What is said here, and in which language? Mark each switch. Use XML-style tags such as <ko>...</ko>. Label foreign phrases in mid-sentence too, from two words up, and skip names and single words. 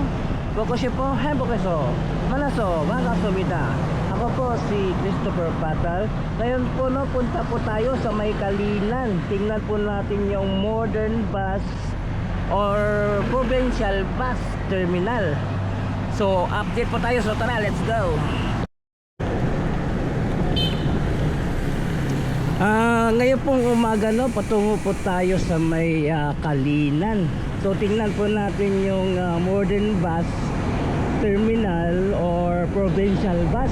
<ko>보고 싶어 행복해서 만나서 반갑습니다.</ko> <tl>Ako po si Christopher Patal. Ngayon po no, punta po tayo sa may Kalinan. Tingnan po natin yung</tl> <en>modern bus or provincial bus terminal.</en> <tl>So update po tayo. So tara,</tl> <en>let's go.</en> <tl>Ngayon pong umaga no, patungo po tayo sa may Kalinan. So tingnan po natin yung</tl> <en>modern bus terminal or provincial bus.</en>